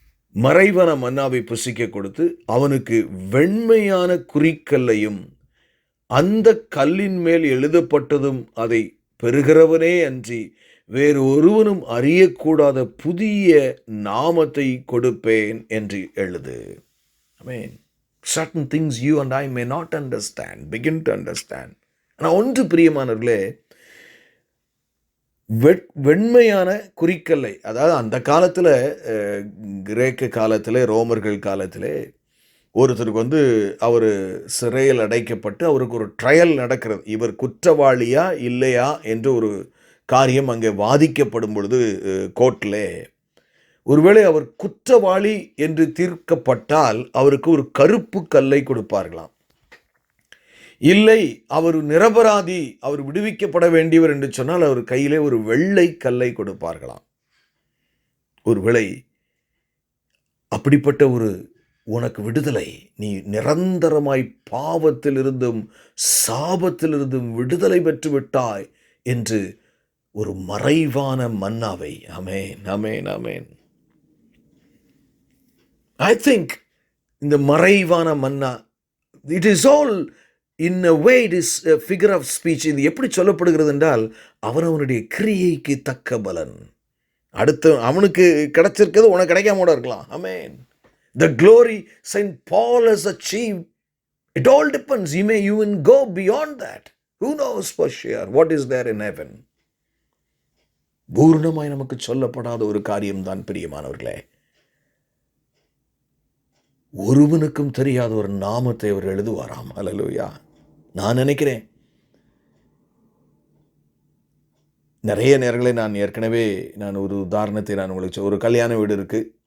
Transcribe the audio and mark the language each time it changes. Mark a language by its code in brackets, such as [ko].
[ta] மறைவான மன்னாவை புசிக்க கொடுத்து அவனுக்கு வெண்மையான குறிக்கல்லையும் அந்த கல்லின் மேல் எழுதப்பட்டதும் அதை பெறுகிறவனே அன்றி வேறு ஒருவனும் அறியக்கூடாத புதிய நாமத்தை கொடுப்பேன் என்று எழுது. ஆமென். [en] Certain things you and I may not understand, begin to understand. [ta] ஆனால் ஒன்று பிரியமானவர்களே, வெண்மையான குறிக்கல்லை, அதாவது அந்த காலத்தில், கிரேக்க காலத்தில், ரோமர்கள் காலத்தில் ஒருத்தருக்கு அவர் சிறையில் அடைக்கப்பட்டு அவருக்கு ஒரு ட்ரையல் நடக்கிறது. இவர் குற்றவாளியா இல்லையா என்று ஒரு காரியம் அங்கே வாதிக்கப்படும் பொழுது கோர்ட்டில், ஒருவேளை அவர் குற்றவாளி என்று தீர்க்கப்பட்டால் அவருக்கு ஒரு கருப்பு கல்லை கொடுப்பார்களாம். இல்லை, அவர் நிரபராதி, அவர் விடுவிக்கப்பட வேண்டியவர் என்று சொன்னால் அவர் கையிலே ஒரு வெள்ளை கல்லை கொடுப்பார்களாம். ஒருவேளை அப்படிப்பட்ட ஒரு உனக்கு விடுதலை, நீ நிரந்தரமாய் பாவத்திலிருந்தும் சாபத்திலிருந்தும் விடுதலை பெற்று விட்டாய் என்று ஒரு மறைவான மன்னாவை, ஆமென் ஆமென் ஆமென். [en] I think [ta] இந்த மறைவான மன்னா, [en] it is all in a way, it is a figure of speech. [ta] இது எப்படி சொல்லப்படுகிறது என்றால், அவனவனுடைய கிரியைக்கு தக்க பலன். அடுத்து அவனுக்கு கிடைச்சிருக்கிறது உனக்கு கிடைக்காம கூட இருக்கலாம். ஆமென். [en] The glory Saint Paul has achieved, it all depends. You may even go beyond that. Who knows for sure what is there in heaven? [ta] பூர்ணமாய் நமக்கு சொல்லப்படாத ஒரு காரியம்தான் பிரியமானவர்களே. ஒருவனுக்கும் தெரியாத ஒரு நாமத்தை அவர் எழுதுவாராம். அல்லேலூயா. நான் நினைக்கிறேன், நிறைய நேரங்களில் நான் ஏற்கனவே ஒரு உதாரணத்தை நான் உங்களுக்கு ஒரு கல்யாண வீடு இருக்குது.